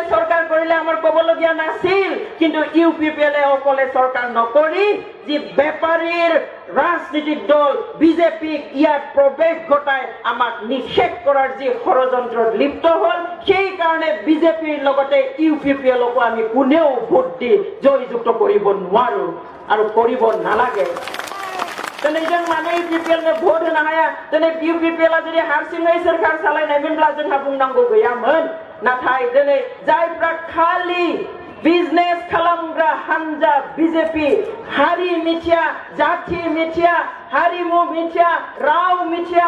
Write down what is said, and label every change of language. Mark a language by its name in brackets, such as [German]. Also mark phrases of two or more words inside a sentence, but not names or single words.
[Assamese] চৰকাৰ কৰিলে আমাৰ ক'বলগীয়া নাছিল কিন্তু ইউপিপিএলে অকলে চৰকাৰ নকৰি যি বেপাৰীৰ ৰাজনীতিক দল বিজেপিক ইয়াত প্ৰৱেশ ঘটাই আমাক নিষেধ কৰাৰ যি ষড়যন্ত্ৰত লিপ্ত হ'ল সেই কাৰণে বিজেপিৰ লগতে ইউপিপিএলকো আমি কোনেও ভোট দি জয়যুক্ত কৰিব নোৱাৰো আৰু কৰিব নালাগে [Bodo] तेने जों माने इउपिपिएल ने भोट होनो हाया तेने इउपिपिएल आ जुदि हारसिङै सोरखार सालायनायमोनब्ला जोंहा बुंनांगौ गैयामोन नाथाय दिनै जायफ्रा खालि बिजनेस खालामग्रा हानजा बिजेपि हारि मिथिया जाति मिथिया हारिमु मिथिया राव मिथिया